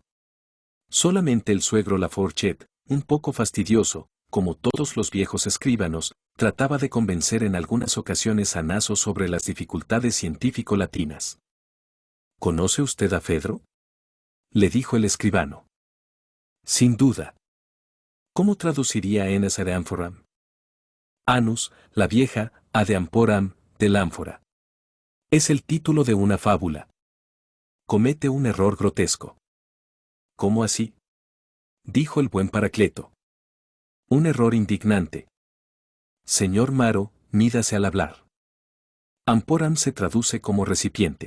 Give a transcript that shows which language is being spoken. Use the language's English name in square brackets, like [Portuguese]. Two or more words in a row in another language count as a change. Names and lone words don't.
[Spanish] Solamente el suegro Laforchet, un poco fastidioso, como todos los viejos escribanos, trataba de convencer en algunas ocasiones a Naso sobre las dificultades científico-latinas. ¿Conoce usted a Fedro?, le dijo el escribano. Sin duda. ¿Cómo traduciría [Latin] enes ad amphoram? [Spanish] Anus, la vieja, [Latin] ad amporam, [Spanish] del ánfora. Es el título de una fábula. Comete un error grotesco. ¿Cómo así?, dijo el buen Paracleto. Un error indignante. Señor Maro, mídase al hablar. Amporam se traduce como recipiente.